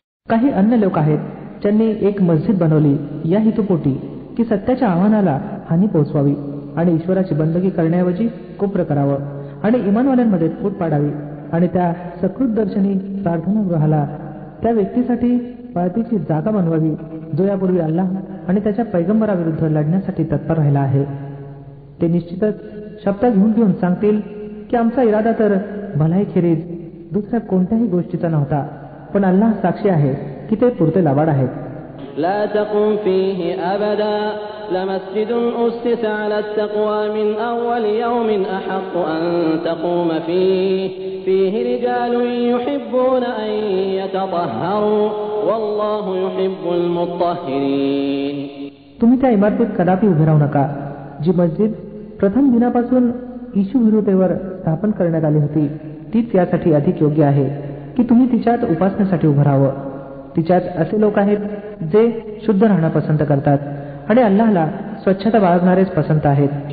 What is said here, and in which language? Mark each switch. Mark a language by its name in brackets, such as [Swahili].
[Marathi] काही अन्य लोक आहेत ज्यांनी एक मस्जिद बनवली या हेतुपोटी की सत्याच्या आव्हानाला हानी पोहोचवावी आणि ईश्वराची बंदगी करण्याऐवजी कुफ्र करावं आणि इमानवाल्यांमध्ये फूट पाडावी, आणि त्या सकृत दर्शनी प्रार्थनागृहाला त्या व्यक्तीसाठी पाळतीची जागा बनवावी जो यापूर्वी अल्लाह आणि त्याच्या पैगंबराविरुद्ध लढण्यासाठी तत्पर राहिला आहे. ते निश्चितच शब्द घेऊन सांगतील की आमचा इरादा तर भलाईखेरीज दुसऱ्या कोणत्याही गोष्टीचा नव्हता, पण अल्लाह साक्षी आहे की ते पुरते लाबाड आहेत. [Arabic] لا تقم فيه أبدا لمسجد أسس على التقوى من أول يوم أحق أن تقوم فيه رجال يحبون أن يتطهروا والله يحب المطهرين. [Marathi] तुम्ही त्या इमारतीत कदापि उभे राहू नका जी मस्जिद प्रथम दिनापासून ईशू विरुद्धेवर स्थापन करण्यात आली होती. तीच यासाठी अधिक योग्य आहे की तुम्ही तिच्यात उपासनेसाठी उभं राहावं. तिच्यात असे लोक आहेत जे शुद्ध राहणं पसंत करतात आणि अल्लाहला स्वच्छता बाळगणारेच पसंत आहेत.